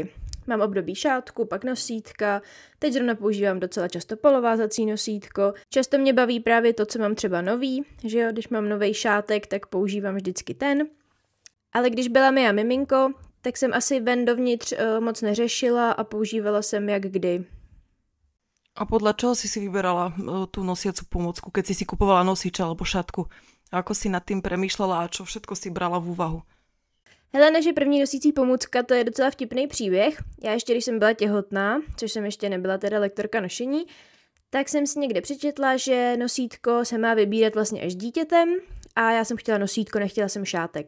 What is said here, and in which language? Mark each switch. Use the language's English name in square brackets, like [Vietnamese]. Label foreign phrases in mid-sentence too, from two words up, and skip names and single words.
[Czech] Mám období šátku, pak nosítka, teď zrovna používám docela často polovázací nosítko. Často mě baví právě to, co mám třeba nový, že jo, když mám nový šátek, tak používám vždycky ten. Ale když byla mi a miminko, tak jsem asi ven dovnitř moc neřešila a používala jsem jak kdy. [Slovak] A podľa čoho si vyberala tú nosiacu pomôcku, keď si kupovala nosič alebo šatku? A ako si nad tým premýšľala a čo všetko si brala v úvahu? [Czech] Hele, naše první nosící pomůcka, to je docela vtipný příběh. Já ještě, když jsem byla těhotná, což jsem ještě nebyla teda lektorka nošení, tak jsem si někde přečetla, že nosítko se má vybírat vlastně až dítětem a já jsem chtěla nosítko, nechtěla jsem šátek.